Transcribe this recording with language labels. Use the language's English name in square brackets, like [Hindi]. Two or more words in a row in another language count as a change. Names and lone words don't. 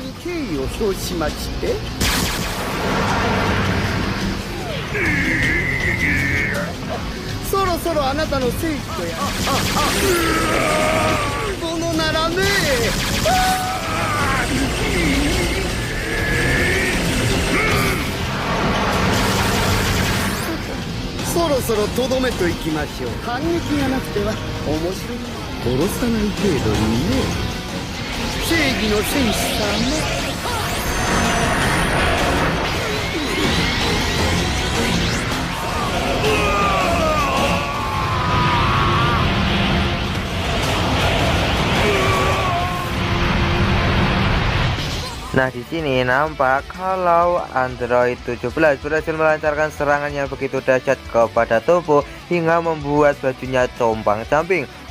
[Japanese] に敬意を表しまして、そろそろあなたの正義とやものならねそろそろとどめといきましょう。反撃がなくては面白い。殺さない程度にね。正義の戦士様。 [Indonesian] Nah, di sini nampak kalau Android 17 berhasil melancarkan serangan yang begitu dahsyat kepada Toppo hingga membuat bajunya compang-camping.